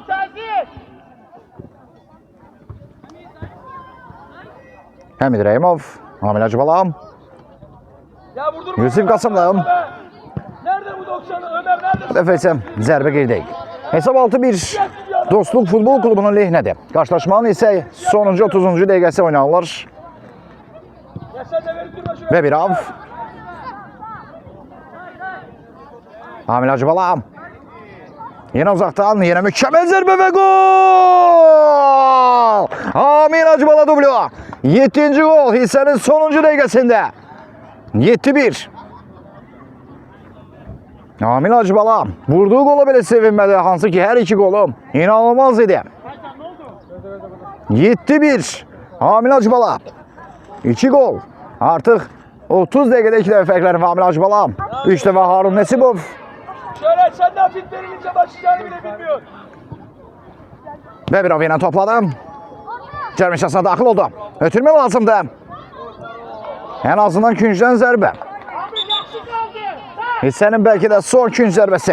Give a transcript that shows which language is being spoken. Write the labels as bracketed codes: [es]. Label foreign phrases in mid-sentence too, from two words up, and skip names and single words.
[az] Həmid Rəhimov, Amil Hacıbala. Yusuf Qasımlı. [tr] Nerede bu 90'ı? Ömer nerede? [az] Bu dəfə isə zərbə qeydəyik. Hesab 6-1 Dostluq Futbol Klubunun lehinədir. Qarşılaşmanın isə sonuncu 30-cu dəqiqəsi oynanılır. [tr] Ya sen de verip durma şuraya. [az] Bəbirov. Amil Hacıbala. [tr] Yine uzaktan, yine mükemmel zərbe ve gol! [az] Amil Hacıbala dublu. 7. gol hissenin sonuncu dəqiqəsində. 7-1. Amil Hacıbala vurduğu gola belə sevinmədi. Hansı ki hər iki golum inanılmaz idi. 7-1. Amil Hacıbala. 2 gol. Artık 30 dəqiqədə 2 dəfə fərqlərim Amil Hacıbala. 3 dəfə Harun Nesibov. [tr] Şöyle sen de fit verilince başlayacağını bile bilmiyor. Ve bir avıyla topladı. [az] Cərmişasına daxil oldu. Ötürmə lazımdı. [tr] En azından [az] küncdən zərbə. Abi yaxşı qaldı. Hissənin belki de son künc zərbəsi.